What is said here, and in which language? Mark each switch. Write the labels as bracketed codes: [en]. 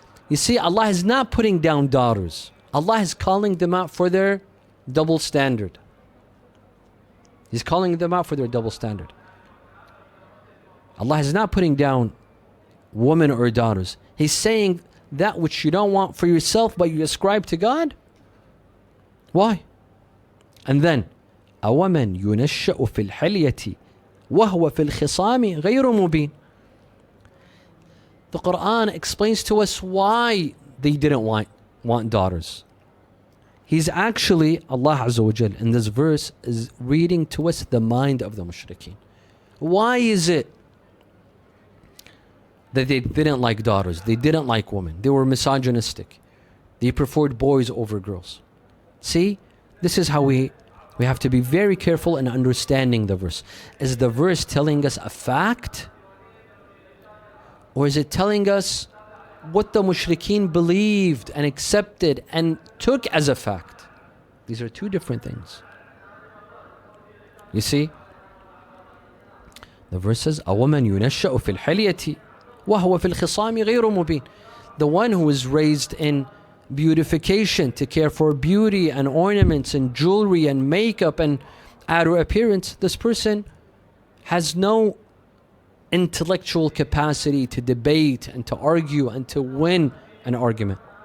[en] You see, Allah is not putting down daughters. Allah is calling them out for their double standard. He's calling them out for their double standard. Allah is not putting down women or daughters. He's saying that which you don't want for yourself but you ascribe to God. Why? And then, [ar] أَوَمَنْ يُنَشَّأُ فِي الْحِلْيَةِ وَهُوَ فِي الْخِصَامِ غَيْرُ مُبِينٍ. [en] The Quran explains to us why they didn't want daughters. He's actually, Allah Azza wa Jal in this verse is reading to us the mind of the mushrikeen. Why is it that they didn't like daughters? They didn't like women. They were misogynistic. They preferred boys over girls. See, this is how we have to be very careful in understanding the verse. Is the verse telling us a fact? Or is it telling us what the mushrikeen believed and accepted and took as a fact? These are two different things. You see? The verse says, [ar] أَوَمَنْ يُنَشَّأُ فِي الْحِلْيَةِ وَهُوَ فِي الْخِصَامِ غَيْرُ مُبِينٍ. [en] The one who is raised in beautification, to care for beauty and ornaments and jewelry and makeup and outer appearance, this person has no intellectual capacity to debate and to argue and to win an argument.